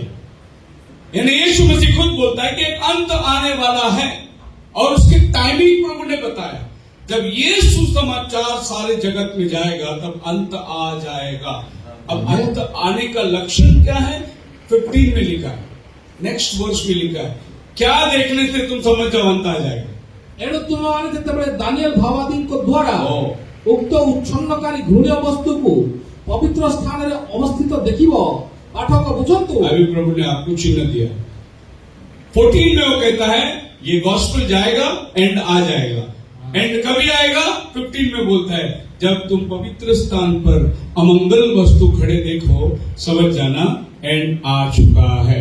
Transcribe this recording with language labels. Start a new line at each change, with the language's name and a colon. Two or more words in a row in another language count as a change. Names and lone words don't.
Hindi: यानी यीशु मसीह खुद बोलता है कि एक अंत आने वाला है और उसकी टाइमिंग प्रभु ने बताया। जब ये सुसमाचार सारे जगत में जाएगा तब अंत आ जाएगा। अब अंत आने का लक्षण क्या है? 15 में लिखा है, नेक्स्ट वर्ष में लिखा है। क्या देखने से तुम समझ जाओ अंत आ जाएगा।
Odia: ଏଣୁ ତୁମମାନେ ଯେତେବେଳେ ଦାନିଏଲ ଭାବାଦୀଙ୍କ ଦ୍ୱାରା ଉକ୍ତ ଉଚ୍ଛନ୍ନକାରୀ ଘୃଣ୍ୟ ବସ୍ତୁକୁ ପବିତ୍ର ସ୍ଥାନରେ ଅବସ୍ଥିତ ଦେଖିବ। ପାଠକ ବୁଝନ୍ତୁ।
Hindi: अभी प्रभु ने आपको चिन्ह दिया। 14 में वो कहता है ये गॉस्पेल जाएगा, एंड आ जाएगा। एंड कभी आएगा? 15 में बोलता है जब तुम पवित्र स्थान पर अमंगल वस्तु खड़े देखो, समझ जाना एंड आ चुका है।